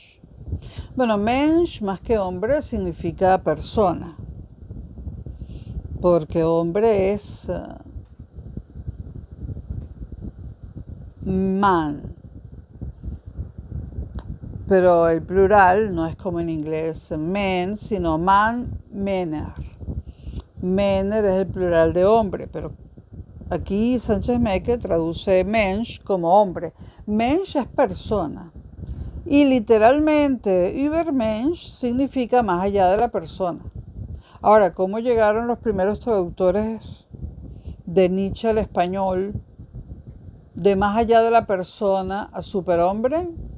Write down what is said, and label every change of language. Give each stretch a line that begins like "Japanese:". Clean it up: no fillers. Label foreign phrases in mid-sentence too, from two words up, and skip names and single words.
Spanish: Bueno, Mensch más que hombre significa persona, porque hombre es man, pero el plural no es como en inglés men, sino man, Männer. Männer es el plural de hombre, pero aquí Sánchez Meque traduce Mensch como hombre. Mensch es persona. Y literalmente, Übermensch significa más allá de la persona. Ahora, ¿cómo llegaron los primeros traductores de Nietzsche al español, de más allá de la persona a superhombre?